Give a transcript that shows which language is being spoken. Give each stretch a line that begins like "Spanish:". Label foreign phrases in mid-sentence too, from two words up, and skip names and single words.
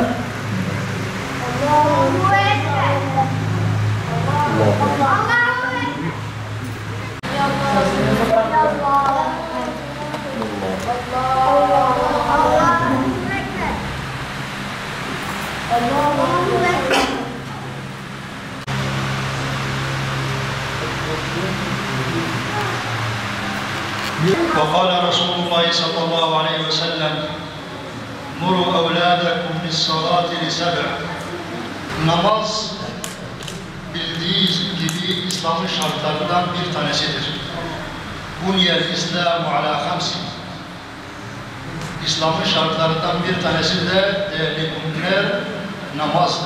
Arabic: الله أكبر. الله أكبر. وقال رسول الله صلى الله عليه وسلم مروا أولادكم بالصلاة لسبع.
Turkish: Namaz bildiği gibi İslam'ın şartlarından bir tanesidir.
Arabic: بني الإسلام على خمس.
Turkish: İslam'ın şartlarından bir tanesi de değerli müminler namazdır.